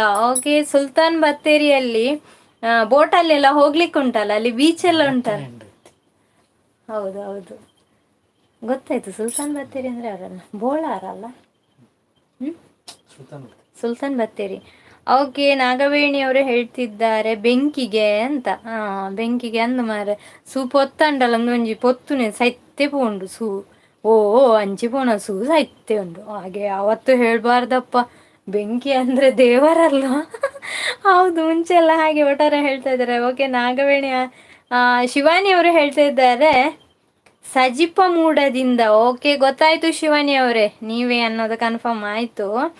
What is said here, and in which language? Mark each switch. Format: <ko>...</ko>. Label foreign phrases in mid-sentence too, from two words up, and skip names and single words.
<kn>ಓಕೆ, ಸುಲ್ತಾನ್ ಬತ್ತೇರಿಯಲ್ಲಿ ಬೋಟಲ್ಲೆಲ್ಲ ಹೋಗ್ಲಿಕ್ಕೆ ಉಂಟಲ್ಲ, ಅಲ್ಲಿ ಬೀಚ್ ಎಲ್ಲ ಉಂಟಲ್ಲ. ಹೌದು ಹೌದು, ಗೊತ್ತಾಯ್ತು. ಸುಲ್ತಾನ್ ಬತ್ತೇರಿ ಅಂದರೆ ಅವರಲ್ಲ, ಬೋಳಾರಲ್ಲ. ಹ್ಞೂ, ಸುಲ್ತಾನ್ ಬತ್ತೇರಿ. ಓಕೆ, ನಾಗವೇಣಿ ಅವರು ಹೇಳ್ತಿದ್ದಾರೆ ಬೆಂಕಿಗೆ ಅಂತ.</kn> <tcy>ಬೆಂಕಿಗೆ ಅಂದು ಮಾರೆ ಸೂ ಪೊತ್ತಂಡಲ್ಲ ಒಂಜಿ ಪೊತ್ತುನೆ ಸೈತ್ತೆ ಪೋಂಡು ಸೂ. ಓ ಅಂಚಿ ಪೋಣ ಸೂ ಸೈತ್ತೆ ಉಂಡು.</tcy> <kn>ಹಾಗೆ ಅವತ್ತು ಹೇಳ್ಬಾರ್ದಪ್ಪ, ಬೆಂಕಿ ಅಂದರೆ ದೇವರಲ್ಲ. ಹೌದು, ಮುಂಚೆ ಎಲ್ಲ ಹಾಗೆ ಒಟ್ಟಾರೆ ಹೇಳ್ತಾ ಇದ್ದಾರೆ. ಓಕೆ, ನಾಗವೇಣಿ ಶಿವಾನಿ ಅವರು ಹೇಳ್ತಾ ಇದ್ದಾರೆ ಸಜಿಪ ಮೂಡದಿಂದ. ಓಕೆ, ಗೊತ್ತಾಯ್ತು ಶಿವಾನಿ ಅವರೇ, ನೀವೇ ಅನ್ನೋದು ಕನ್ಫರ್ಮ್ ಆಯಿತು.</kn>